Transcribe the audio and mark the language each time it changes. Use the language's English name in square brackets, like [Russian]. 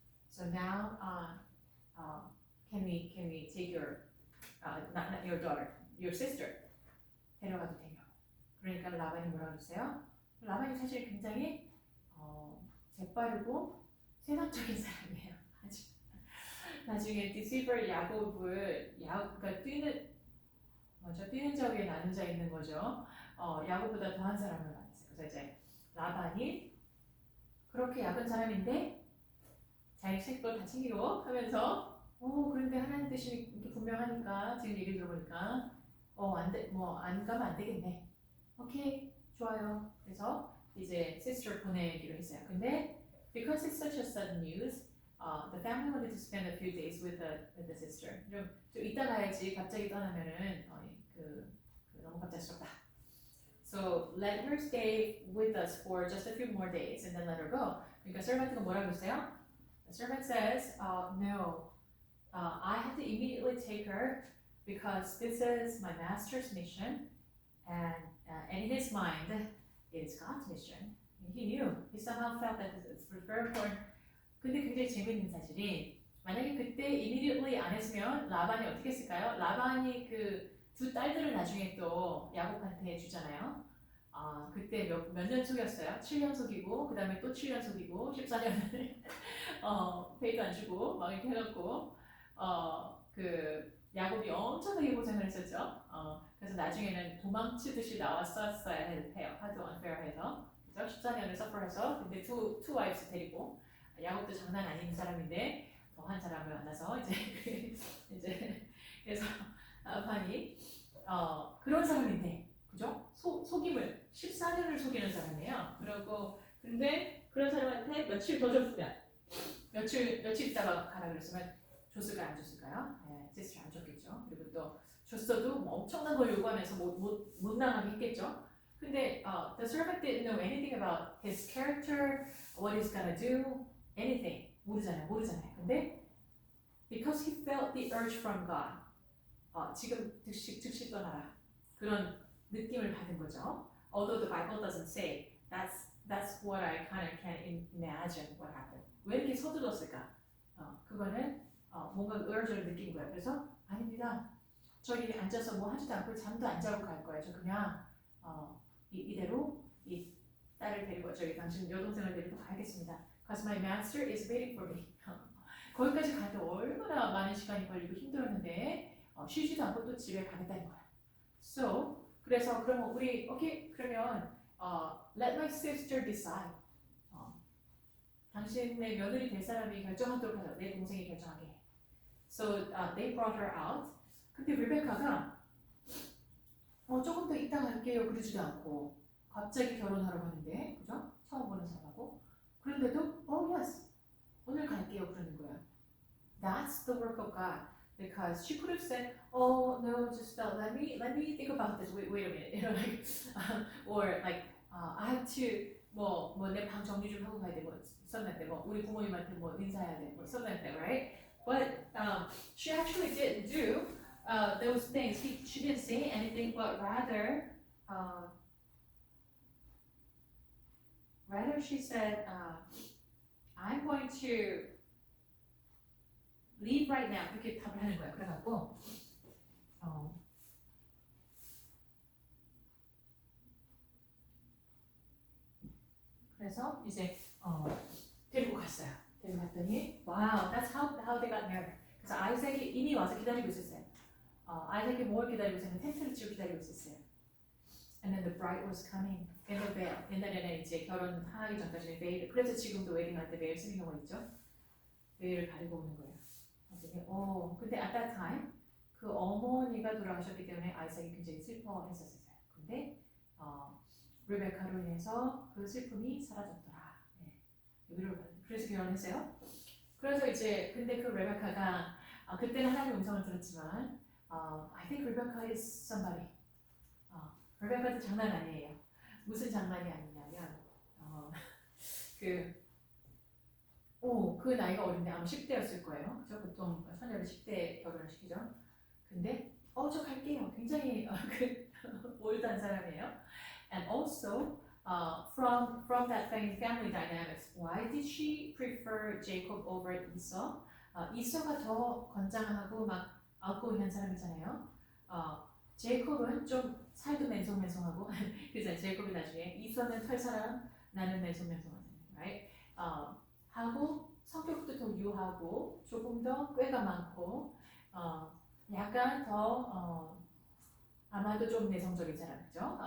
[English] So now, can we take your not your daughter, your sister, [Korean] 데려가도 되냐고. 그러니까 라반이 뭐라고 했어요? 라반이 사실 굉장히 재빠르고 세상적인 사람이에요. 아주 나중에 디시버 야곱을 그러니까 뛰는 적에 나는 자 있는 거죠. 야곱보다 더한 사람을 만났어요. 그래서 이제 라반이 그렇게 약한 사람인데 자기 책도 다 챙기고 하면서 그런데 하나님 뜻이 이렇게 분명하니까 지금 얘기 들어보니까 안 가면 안 되겠네. 오케이, 좋아요. 그래서 이제 sister 보내기로 했어요. 근데 [English] because it's such a sudden news, the family wanted to spend a few days with the sister. [Korean] 좀 이따 가야지 갑자기 떠나면은 너무 갑작스럽다. [English] So let her stay with us for just a few more days and then let her go. [Korean] 그러니까 servant가 뭐라고 했어요? [English] The servant says, no, I have to immediately take her because this is my master's mission, and in his mind, it is God's mission. He knew. He somehow felt that it's very important. [Korean] 근데 굉장히 재밌는 사실이 만약에 그때 immediately 안 했으면 라반이 어떻게 했을까요? 라반이 그 두 딸들을 나중에 또 야곱한테 주잖아요. 그때 몇 년 속였어요? 7년 속이고 그 다음에 또 7년 속이고 14년을 페이도 안 주고 막 이렇게 해갖고 그 야곱이 엄청나게 고생을 했었죠. 그래서 나중에는 도망치듯이 나왔었어야 해요. 하도 unfair해서. 그죠? 14년을 서퍼해서 근데 [English] two wives [Korean] 데리고 야곱도 장난 아닌 사람인데 더 한 사람을 만나서 이제 그래서 아반이 그런 사람인데 그죠? 속임을 14년을 속이는 사람이에요. 그리고 근데 그런 사람한테 며칠 더 줬으면 며칠 있다가 가라 그랬으면 줬을까요? 안 줬을까요? 네, 시스터 안 줬겠죠. 그리고 또 줬어도 뭐 엄청난 걸 요구하면서 못 나가게 했겠죠. 근데 [English] the servant didn't know anything about his character, what he's gonna do, anything. [Korean] 모르잖아요. 근데 [English] because he felt the urge from God, [Korean] 지금 즉시 떠나라. 그런 느낌을 받은 거죠. [English] Although the Bible doesn't say, that's what I kind of can imagine what happened. [Korean] 왜 이렇게 서둘렀을까? 그거는 뭔가 urge를 느낀 거예요. 그래서 아닙니다. 저기 앉아서 뭐 하지도 않고 잠도 안 자고 갈 거예요. 저 그냥 이대로 이 딸을 데리고 저기 당신 여동생을 데리고 가야겠습니다. [English] Because my master is waiting for me. [Korean] 거기까지 가는데 얼마나 많은 시간이 걸리고 힘들었는데 쉬지도 않고 또 집에 가겠다는 거야. [English] So [Korean] 그래서 그러면 우리 오케이 그러면 [English] let my sister decide. [Korean] 당신의 며느리 될 사람이 결정하도록 하자. 내 동생이 결정하게 해. [English] So they brought her out. [Korean] 근데 리베카가 조금 더 이따 갈게요 그러지도 않고 갑자기 결혼하라고 하는데 그죠? 처음 보는 사람하고 그런데도 yes 오늘 갈게요 그러는 거예요. [English] That's the work of God because she could have said oh no just let me think about this wait a minute you know like or like I have to [Korean] 뭐 내 방 정리 좀 하고 가야 돼 뭐 [English] something [Korean] 뭐 우리 부모님한테 뭐 인사해야 돼 뭐 [English] something like that right but she actually didn't do those things. She didn't say anything, but rather she said, I'm going to leave right now. [Korean] 이렇게 답을 하는 거야. 그래갖고 그래서 이제 데리고 갔어요. 데리고 갔더니 [English] wow, that's how they got married. [Korean] 그래서 아이삭이 이미 와서 기다리고 있었어요. 아이삭이 뭘 기다리고 있었냐면 텐트를 치고 기다리고 있었어요. [English] And then the bride was coming in the veil. [Korean] 옛날에는 이제 결혼하기 전까지는 베일. 그래서 지금도 웨딩할 때 베일 쓰는 경우가 있죠. 베일을 가리고 오는 거예요. 근데 [English] at that time [Korean] 그 어머니가 돌아가셨기 때문에 아이삭이 굉장히 슬퍼했었어요. 근데 리베카로 인해서 그 슬픔이 사라졌더라. 네. 그래서 결혼했어요. 그래서 이제 근데 그 리베카가 그때는 하나님의 음성을 들었지만 [English] I think Rebecca is somebody. [Korean] 리베카도 장난 아니에요. 무슨 장난이 아니냐면 그 나이가 어린데 아마 10대였을 거예요. 그죠? 보통 처녀를 10대 결혼을 시키죠. 근데 저 갈게요. 굉장히 올드한 사람이에요. [English] And also from that family dynamics, why did she prefer Jacob over Esau? [Korean] 이서가 더 건장하고 막 outgoing한 사람이잖아요. 제이콥은 좀 살도 맨송맨송하고 그래서 제이콥이 나중에 이서는 털사람 나는 맨송맨송하잖아요. [English] Right? [Korean] 하고 성격도 더 유하고 조금 더 꾀가 많고 약간 더 아마도 좀 내성적인 사람이죠.